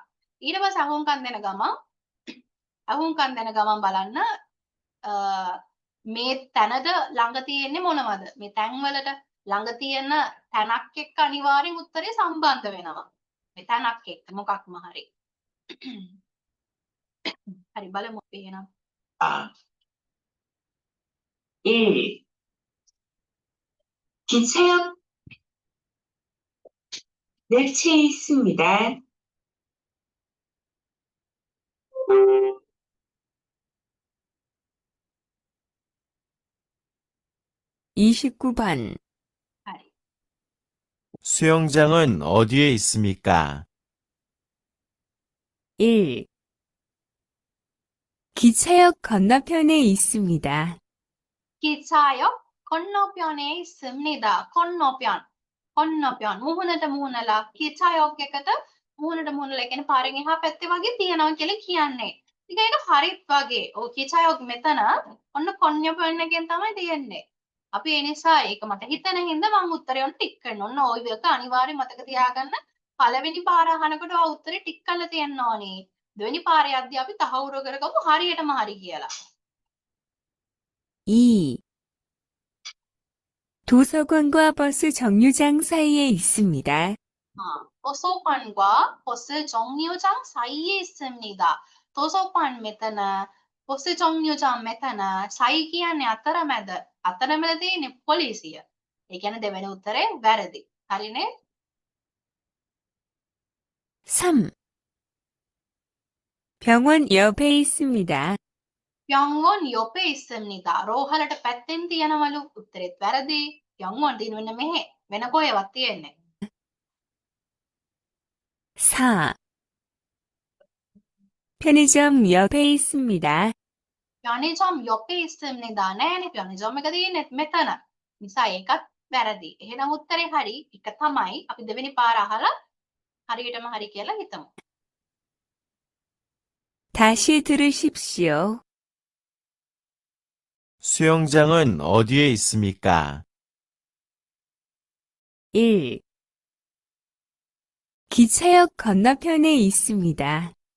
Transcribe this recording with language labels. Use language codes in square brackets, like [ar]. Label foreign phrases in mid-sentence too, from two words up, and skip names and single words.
[si] ඊට පස්සේ අහුම්කම් දෙන ගමන් බලන්න මේ තැනද ළඟ තියෙන්නේ මොනවද? මේ තැන් වලට ළඟ තියෙන තැනක් එක්ක අනිවාර්යෙන් උත්තරේ සම්බන්ධ වෙනවා. මේ තැනක් එක්ක මොකක්ම හරි. හරි බලමු එහෙනම්. 1. [ko] 기차역 넷치에 있습니다. 29번. [si] හරි. [ko] 수영장은 어디에 있습니까? 1. 기차역 건너편에 있습니다. 기차역 건너편에 있습니다. [si] 건너편 මුහුණට මුහුණලා 기차역 එකට මුහුණට මුහුණලා කියන්නේ පාරෙන් එහා පැත්තේ වගේ තියනවා කියලා කියන්නේ. ඉතින් ඒක හරිත් වගේ. ඔය 기차역 මෙතන ඔන්න 건너편 එකෙන් තමයි තියෙන්නේ. අපි ඒ නිසා ඒක මට හිතෙන හින්දා මම උත්තරේ ඔන්න ටික් කරනවා. ඔන්න ওই විදිහට අනිවාර්යෙන් මතක තියාගන්න පළවෙනි පාර අහනකොට ඔය උත්තරේ ටික් කරලා තියන්න ඕනේ. දෙවෙනි පාරේ යද්දී අපි තහවුරු කරගමු හරියටම හරි කියලා. 2. [ko] 도서관과 버스 정류장 사이에 있습니다. 도서관과 버스 정류장 사이에 있습니다. [si] 도서관 මෙතන [ko] 버스 정류장 [si] මෙතන 사이 කියන්නේ අතරමැද. අතරමැද තියෙන්නේ පොලිසිය. ඒ කියන්නේ දෙවෙනි උත්තරේ වැරදි. හරිනේ? 3. [ko] 병원 옆에 있습니다. 병원 옆에 있습니다. [si] රෝහලට පැත්තෙන් තියනවලු. උත්තරෙත් වැරදි. 병원 දිනුන්න මෙහෙ. වෙන කොහෙවත් තියෙන්නේ. 4. [ko] 편의점 옆에 있습니다. 편의점 옆에 있습니다. [si] නෑනේ 편의점 එක තියෙන්නේ මෙතන. නිසා ඒකත් වැරදි. එහෙනම් උත්තරේ හරි. එක තමයි. අපි දෙවෙනි පාර අහලා හරියටම හරි කියලා හිතමු. [ko] 다시 들으십시오. 수영장은 어디에 있습니까? 1. 기차역 건너편에 있습니다.